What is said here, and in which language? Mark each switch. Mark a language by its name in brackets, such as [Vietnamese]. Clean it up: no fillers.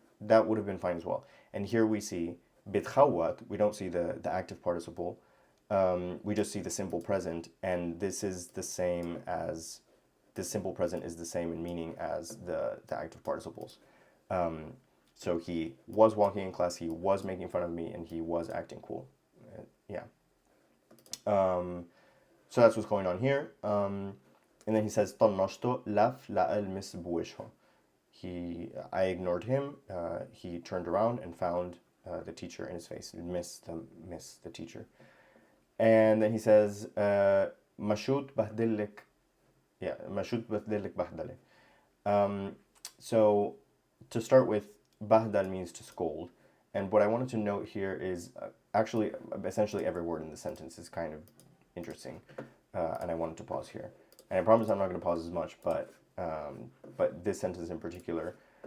[English] That would have been fine as well. And here we see بيتخوت, we don't see the active participle, we just see the simple present, and this is the same as, the simple present is the same in meaning as the active participles. So he was walking in class, he was making fun of me, and he was acting cool. Yeah. So that's what's going on here. And then he says, [Arabic] طنشته لف لقى المس بوجهه. [English] I ignored him. He turned around and found the teacher in his face. Miss the teacher. And then he says, [Arabic] مشوت بهدلك. Yeah, مشوت بهدلك بهدلة. [English] So to start with, bahdal means to scold. And what I wanted to note here is actually, essentially every word in the sentence is kind of interesting. And I wanted to pause here. And I promise I'm not going to pause as much, but this sentence in particular.